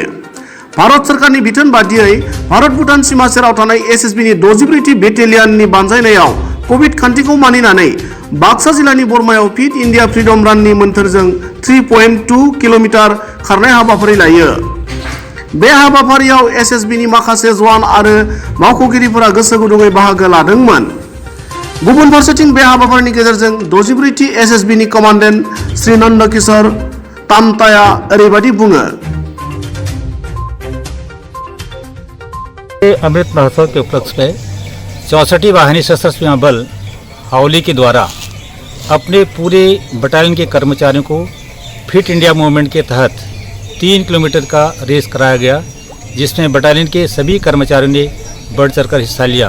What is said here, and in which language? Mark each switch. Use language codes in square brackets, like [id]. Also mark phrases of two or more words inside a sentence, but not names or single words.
[brx] भारत सरकारनि बिथोन बादियै भारत भुटान सीमा सेराव थानाय एसएसबीनि 64थि बेटेलियननि बानजायनायाव कोविड खान्थिखौ मानिनानै बाक्सा जिल्लानि बरमायाव फिट इन्डिया फ्रीडम राननि मोन्थोरजों 3.2 किल'मिटार खारनाय हाबाफारि लायो। बे हाबाफारियाव एसएसबीनि माखासे जवान आरो मावख'गिरिफोरा गोसो गुदुङै बाहागो लादोंमोन। गुबुन फारसेथिं बे हाबाफारिनि गेजेरजों 64थि एसएसबीनि कमान्डेन्ट श्री नन्दकिशोर तामताया ओरैबायदि बुङो। [hi] अमृत महोत्सव के उपलक्ष्य में 64वीं वाहिनी सशस्त्र सीमा बल हावली के द्वारा अपने पूरे बटालियन के कर्मचारियों को फिट इंडिया मूवमेंट के तहत 3 किलोमीटर का रेस कराया गया, जिसमें बटालियन के सभी कर्मचारियों ने बढ़ चढ़कर हिस्सा लिया।